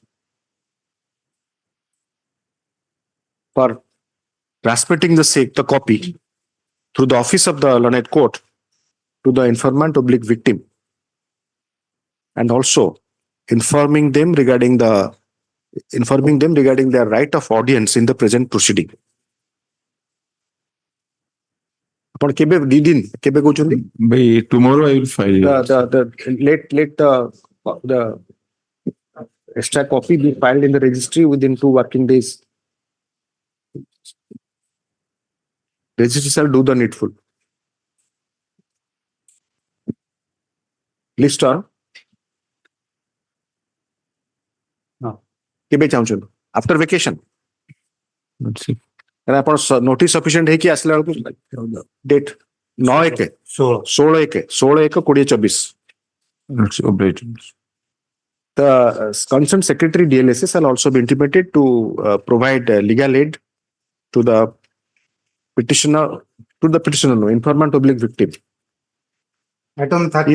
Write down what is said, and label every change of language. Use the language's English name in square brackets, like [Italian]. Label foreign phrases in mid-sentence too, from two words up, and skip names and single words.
[English] for transmitting the copy through the office of the learned court to the informant oblique victim and also informing them regarding their right of audience in the present proceeding. [Odia] ଆପଣ କେବେ ଦି ଦିନ କେବେ କହୁଛନ୍ତି? [English] By tomorrow, I will file. Let the extra copy be filed in the registry within 2 working days. Registry shall do the needful. List on [Odia] କେବେ ଚାହୁଁଛନ୍ତି? [English] After vacation. Let's see. [Odia] ଆପଣ [English] notice sufficient [Odia] ହେଇକି ଆସିଲା ବେଳକୁ ଡେଟ୍ 9/1/16/2024. [English] Let's oblige. The concerned secretary DLSS shall also be intimated to provide legal aid to the petitioner, informant oblique victim. item 30